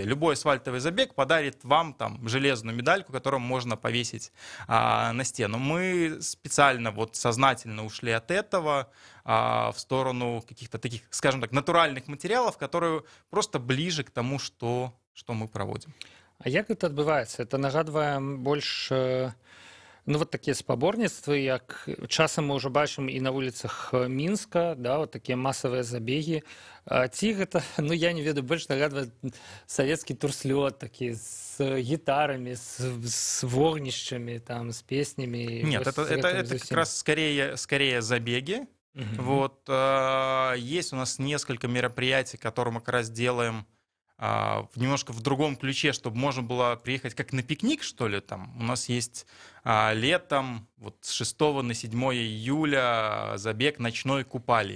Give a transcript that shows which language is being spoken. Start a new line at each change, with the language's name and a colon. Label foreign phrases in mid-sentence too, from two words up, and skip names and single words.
Russian: Любой асфальтовый забег подарит вам там железную медальку, которую можно повесить на стену. Мы специально, вот сознательно ушли от этого в сторону каких-то таких, скажем так, натуральных материалов, которые просто ближе к тому, что мы проводим.
Belarusian: А як гэта адбываецца? Это нагадвае больш ну вот такія спаборніцтвы, як часам мы ўжо бачым і на вуліцах Мінска, да, вот такія масавыя забегі. Ці гэта, ну я не ведаю, больш нагадвае савецкі турслёт такі з гітарамі, з вогнішчамі, там, з песнямі.
Russian: Нет, это как раз скорее забеги. Вот, есть у нас несколько мероприятий, которые мы как раз делаем немножко в другом ключе, чтобы можно было приехать как на пикник, что ли. Там у нас есть летом, вот с 6 на 7 июля забег ночной Купали.